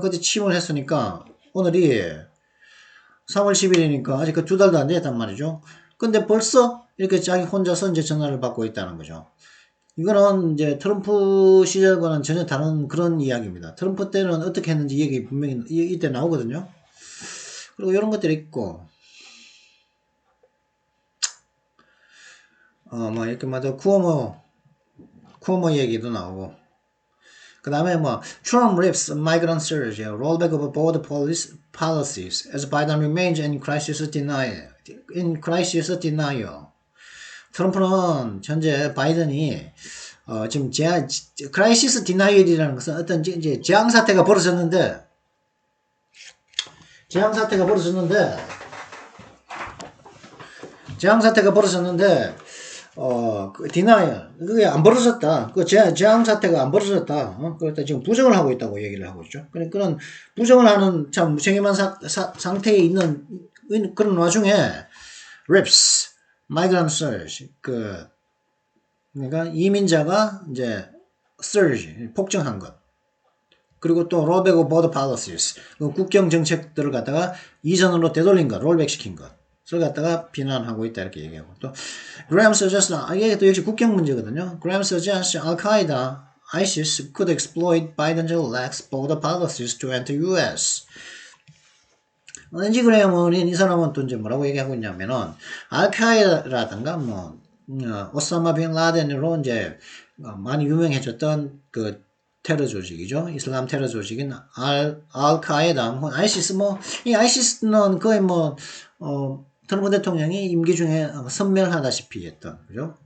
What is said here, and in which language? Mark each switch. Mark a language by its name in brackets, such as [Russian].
[Korean] 그때 취임을 했으니까, 오늘이 3월 10일이니까 아직 그 2달도 안 됐단 말이죠. 근데 벌써 이렇게 자기 혼자서 이제 전화를 받고 있다는 거죠. 이거는 이제 트럼프 시절과는 전혀 다른 그런 이야기입니다. 트럼프 때는 어떻게 했는지 얘기 분명히 이때 나오거든요. 그리고 이런 것들이 있고, 뭐 이렇게 말도 쿠오모 얘기도 나오고, 그 다음에 뭐 [English] Trump rips migrant surge, rollback of border policies as Biden remains in crisis denial. [Korean] 트럼프는 현재 바이든이 지금 크라이시스 디나이얼이라는 것은 어떤 이제 재앙 사태가 벌어졌는데 그 디나이얼 그게 안 벌어졌다. 그 재앙 사태가 안 벌어졌다. 그러니까 지금 부정을 하고 있다고 얘기를 하고 있죠. 그런 부정을 하는 참 무책임한 상태에 있는 그런 와중에 [English] rips migrant surge [Korean] 그러니까 이민자가 이제 [English] surge [Korean] 폭증한 것. 그리고 또 [English] rollback of border policies [Korean] 국경 정책들을 갖다가 이전으로 되돌린 것, 롤백 시킨 것을 갖다가 비난하고 있다 이렇게 얘기하고 또 [English] Graham suggests [Korean] 이게 또 역시 국경 문제거든요. [English] Graham suggests Al-Qaeda, ISIS could exploit Biden's lax border policies to enter U.S. [Korean] 렌지 그레이엄은 이 사람은 또 이제 뭐라고 얘기하고 있냐면은 알카에다라든가 뭐 오사마 빈 라덴으로 이제 많이 유명해졌던 그 테러 조직이죠. 이슬람 테러 조직인 알카에다, 아이시스 이 아이시스는 거의 트럼프 대통령이 임기 중에 섬멸하다시피 했던, 그죠?